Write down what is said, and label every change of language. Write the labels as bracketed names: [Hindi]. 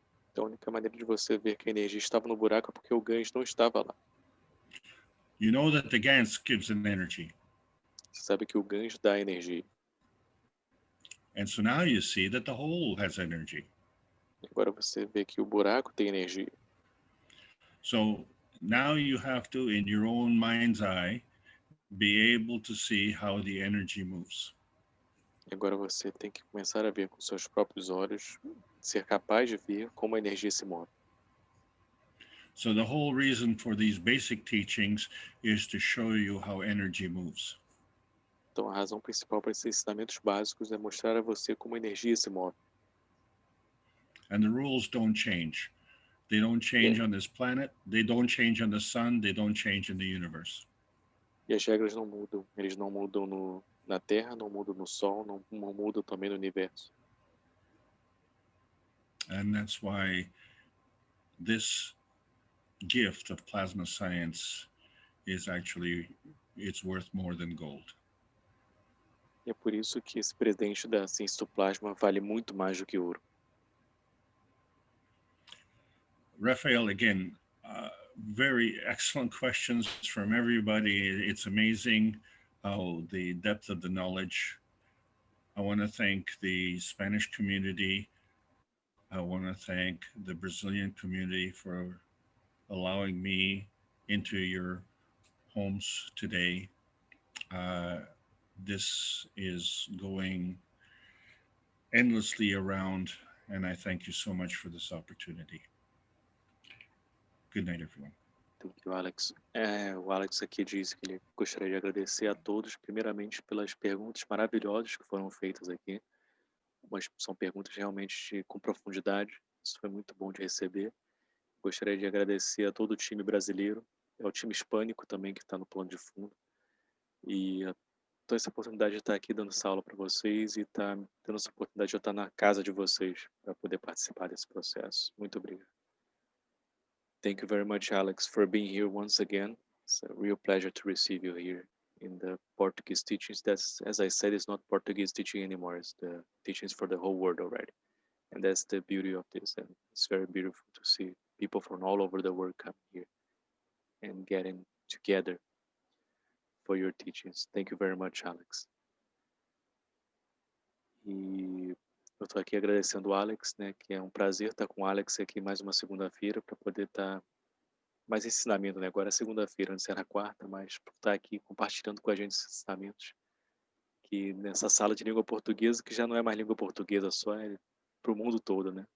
[Portuguese] Então a única maneira de você ver que a energia estava no buraco é porque o Gans não estava lá. [English] You know that the Gans gives an energy. [Portuguese] Você sabe que o Gans dá energia. [English] And so now you see that the hole has energy. [Portuguese] Agora você vê que o buraco tem energia. [English] So now you have to, in your own mind's eye, be able to see how the energy moves. [Portuguese] E agora você tem que começar a ver com seus próprios olhos, ser capaz de ver como a energia se move. [English] So the whole reason for these basic teachings is to show you how energy moves. [Portuguese] Então, a razão principal para esses ensinamentos básicos é mostrar a você como a energia se move. [English] And the rules don't change. They don't change on this planet. They don't change on the sun. They don't change in the universe. [Portuguese] E as regras não mudam. Eles não mudam na Terra, não mudam no Sol, não mudam também no universo. [English] And that's why this gift of plasma science is actually, it's worth more than gold. [Portuguese] E é por isso que esse presente da ciência do plasma vale muito mais do que ouro. [English] Raphael, again, very excellent questions from everybody. It's amazing how the depth of the knowledge. I want to thank the Spanish community. I want to thank the Brazilian community for allowing me into your homes today. This is going endlessly around, and I thank you so much for this opportunity. Good night, everyone. Thank you, Alex. [Portuguese] O Alex aqui diz que ele gostaria de agradecer a todos, primeiramente pelas perguntas maravilhosas que foram feitas aqui. Mas são perguntas realmente com profundidade. Isso foi muito bom de receber. Gostaria de agradecer a todo o time brasileiro, ao time hispânico também que está no plano de fundo. E toda essa oportunidade de estar aqui dando essa aula para vocês e estar tendo essa oportunidade de eu estar na casa de vocês para poder participar desse processo. Muito obrigado. [English] Thank you very much, Alex, for being here once again. It's a real pleasure to receive you here in the Portuguese teachings. That's, as I said, it's not Portuguese teaching anymore. It's the teachings for the whole world already. And that's the beauty of this. And it's very beautiful to see people from all over the world come here and getting together for your teachings. Thank you very much, Alex. [Portuguese] E eu estou aqui agradecendo o Alex, né, que é um prazer estar com o Alex aqui mais uma segunda-feira para poder estar mais ensinamento, né? Agora é segunda-feira, antes era quarta, mas por estar aqui compartilhando com a gente esses ensinamentos, que nessa sala de língua portuguesa, que já não é mais língua portuguesa só, é para o mundo todo, né?